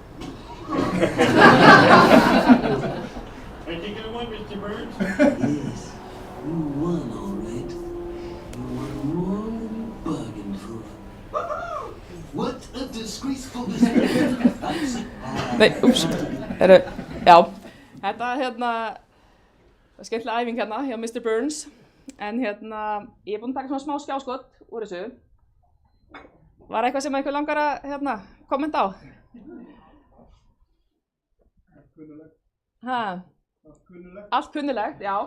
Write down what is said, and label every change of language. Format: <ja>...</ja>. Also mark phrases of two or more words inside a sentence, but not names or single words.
<en>I think I won, Mr. Burns. Yes, you won all right. You won more than you bargained for. What a disgraceful display.</en> <is>Nei, úps, já, þetta skemmtilega æfing hjá Mr. Burns, en ég er búin að taka svona smá skjáskot úr þessu. Var eitthvað sem einhver langar að kommenta á? Allt kunnulegt, já.</is>